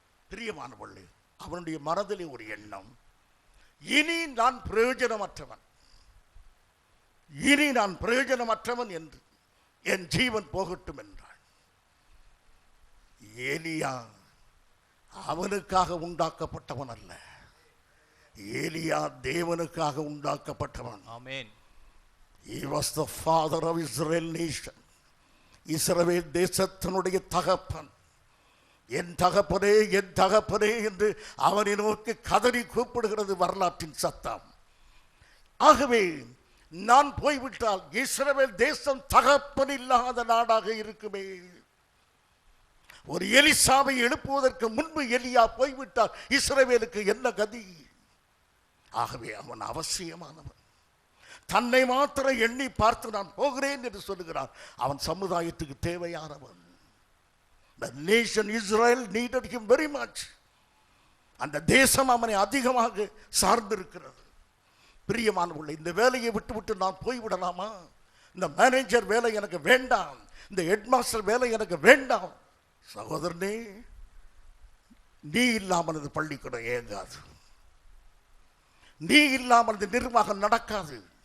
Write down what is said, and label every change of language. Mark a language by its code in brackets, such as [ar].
[ta] பிரியமானவர்களே, அவனுடைய மனதிலே ஒரு எண்ணம், இனி நான் பிரயோஜனமற்றவன், இனி நான் பிரயோஜனமற்றவன் என்று என் ஜீவன் போகட்டும் என்றான். ஏலியா அவனுக்காக உண்டாக்கப்பட்டவன் அல்ல, ஏலியா தேவனுக்காக உண்டாக்கப்பட்டவன். ஆமென். [en] He was the father of Israel nation. [ta] இஸ்ரவேல் தேசத்தினுடைய தகப்பன். என் தகப்பனே என் தகப்பனே என்று அவனை நோக்கி கதறி கூப்பிடுகிறது வரலாற்றின் சத்தம். ஆகவே நான் போய்விட்டால் இஸ்ரவேல் தேசம் தகப்பன் இல்லாத நாடாக இருக்குமே. ஒரு எலிசாவை எழுப்புவதற்கு முன்பு எலியா போய்விட்டால் இஸ்ரவேலுக்கு என்ன கதி? ஆகவே அவன் அவசியமானவன். தன்னை மாத்திரம் எண்ணி பார்த்து நான் போகிறேன் என்று சொல்லுகிறான். அவன் சமுதாயத்துக்கு தேவையானவன். [en] The nation Israel needed him very much. [ta] அந்த தேசம் அவனை அதிகமாக சார்ந்திருக்கிறது. பிரியமானவர்களே, இந்த வேலையை விட்டு நான் போய்விடலாமா? இந்த மேனேஜர் வேலை எனக்கு வேண்டாம், இந்த ஹெட்மாஸ்டர் வேலை எனக்கு வேண்டாம். சகோதரனே, நீ இல்லாமல் இந்த பள்ளிக்கூடம் இயங்காது, நீ இல்லாமல் இந்த நிர்வாகம் நடக்காது.